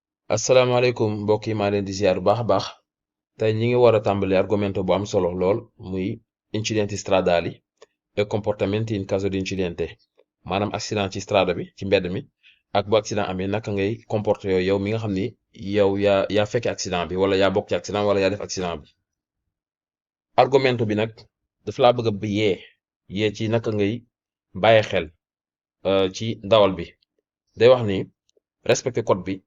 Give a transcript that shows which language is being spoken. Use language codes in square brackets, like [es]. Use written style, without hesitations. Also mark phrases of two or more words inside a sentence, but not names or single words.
[wo] asalaamaaleykum mbokk yi maa leen di ziar bu baax a baax tey ñi ngi war a tàmbali argomento bu am solo lool muy [it] incidenti stradali e comportamenti in caso di incidente [wo] maanaam accident ci strada bi ci mbedd mi ak bu accident amee naka ngay comporté yow mi nga xam ni yow yaa fekke accident bi wala yaa bokk ci accident wala yaa def accident bi. Argomento bi nag daf laa bëgg a yee ci naka ngay bàyyi xel ci dawal bi day wax ni respecté code bi.